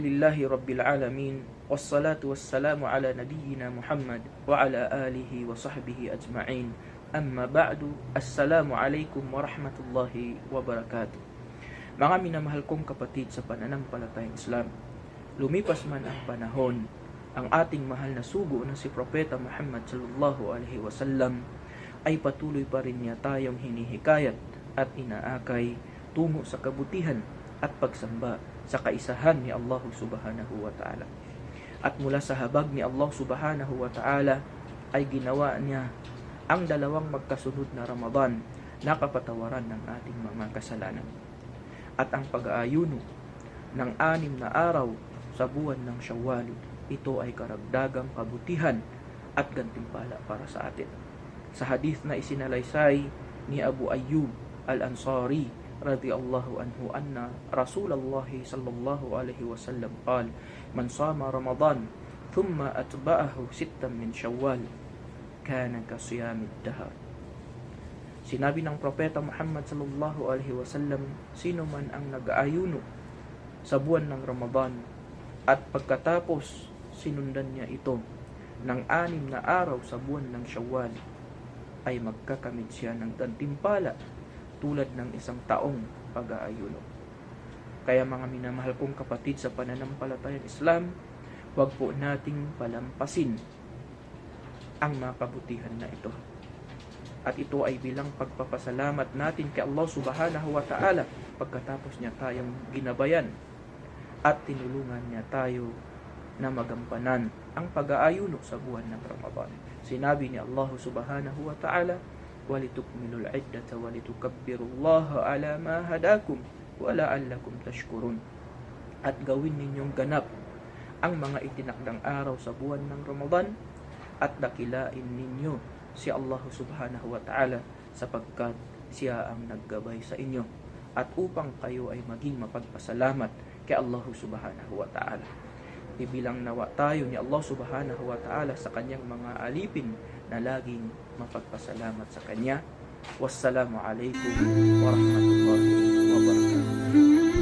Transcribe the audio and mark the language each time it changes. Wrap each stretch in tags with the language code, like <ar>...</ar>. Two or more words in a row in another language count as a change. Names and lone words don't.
<ar>لله رب العالمين والصلاة والسلام على نبينا محمد وعلى آله وصحبه أجمعين. أما بعد السلام عليكم ورحمة الله وبركاته.</ar> <tl>Mga minamahal kong kapatid sa pananampalatayang Islam, lumipas man ang panahon, ang ating mahal na sugo na si Propeta Muhammad</tl> <ar>صلى الله عليه وسلم</ar> <tl>ay patuloy pa rin niya tayong hinihikayat at inaakay tungo sa kabutihan at pagsamba sa kaisahan ni Allah</tl> <ar>سبحانه وتعالى.</ar> <tl>At mula sa habag ni Allah</tl> <ar>سبحانه وتعالى</ar> <tl>ay ginawa niya ang dalawang magkasunod na Ramadan na kapatawaran ng ating mga kasalanan. At ang pag-aayuno ng 6 na araw sa buwan ng Shawwal, ito ay karagdagang kabutihan at gantimpala para sa atin. Sa hadith na isinalaysay ni Abu Ayyub al-Ansari</tl> <ar>رضي الله عنه أن رسول الله صلى الله عليه وسلم قال من صام رمضان ثم أتبعه 6 من شوال كان كصيام الدهر.</ar> <tl>Sinabi ng Propeta Muhammad</tl> <ar>صلى الله عليه وسلم,</ar> <tl>sino man ang nag-aayuno sa buwan ng Ramadan at pagkatapos sinundan niya ito ng 6 na araw sa buwan ng Shawwal, ay magkakamit siya ng gantimpala tulad ng 1 taong pag-aayuno. Kaya mga minamahal kong kapatid sa pananampalatayang Islam, huwag po nating palampasin ang mga kabutihan na ito. At ito ay bilang pagpapasalamat natin kay Allah</tl> <ar>سبحانه وتعالى</ar> <tl>pagkatapos niya tayong ginabayan at tinulungan niya tayo na magampanan ang pag-aayuno sa buwan ng Ramadan. Sinabi ni</tl> <ar>Allah سبحانه وتعالى, وَلِتُكْمِلُوا الْعِدَّةَ وَلِتُكَبِّرُوا اللَّهَ عَلَى مَا هَدَاكُمْ وَلَعَلَّكُمْ تَشْكُرُونَ.</ar> <tl>At gawin ninyong ganap ang mga itinakdang araw sa buwan ng Ramadan at dakilain ninyo si Allah</tl> <ar>سبحانه وتعالى</ar> <tl>sapagkat siya ang naggabay sa inyo at upang kayo ay maging mapagpasalamat kay Allah</tl> <ar>سبحانه وتعالى.</ar> <tl>Ibilang nawa tayo ni Allah</tl> <ar>سبحانه وتعالى</ar> <tl>sa kanyang mga alipin na laging mapagpasalamat sa kanya.</tl> <ar>والسلام عليكم ورحمة الله وبركاته.</ar>